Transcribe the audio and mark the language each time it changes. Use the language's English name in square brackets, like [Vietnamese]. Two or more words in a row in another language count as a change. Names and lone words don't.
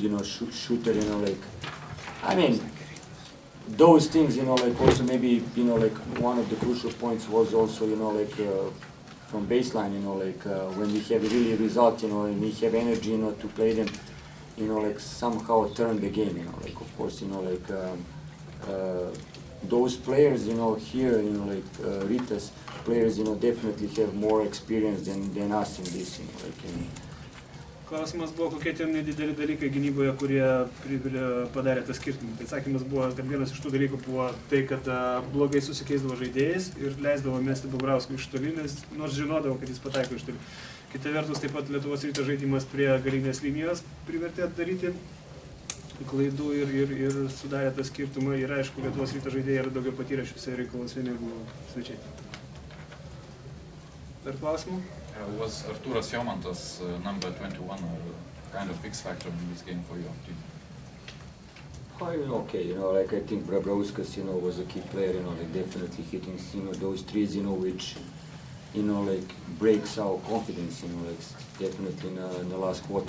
[English] shooter, I mean, those things, also maybe, one of the crucial points was also, from baseline, when we have really a result, and we have energy, to play them, somehow turn the game, of course, those players, here, Rytas players, definitely have more experience than us in this, [Lithuanian] Klausimas buvo, kokie tie nedideli dalykai gynyboje, kurie padarė tą skirtumą. Tai atsakymas buvo, kad vienas iš tų dalykų buvo tai, kad blogai susikeisdavo žaidėjais ir leisdavo mesti Bobrauskui iš toli, nors žinodavo, kad jis pataiko iš toli. Kita vertus, taip pat Lietuvos Ryto žaidimas prie galinės linijos privertė daryti klaidų ir sudarė tą skirtumą. Ir aišku, Lietuvos Ryto žaidėjai yra daugiau patyrę šiuose reikaluose negu svečiai. Dar klausimų? [English] Was Artūras Jomantas number 21 a kind of X factor in this game for your team? Okay, I think Brabrauskas, was a key player, definitely hitting, those threes, which, breaks our confidence, definitely in the last quarter.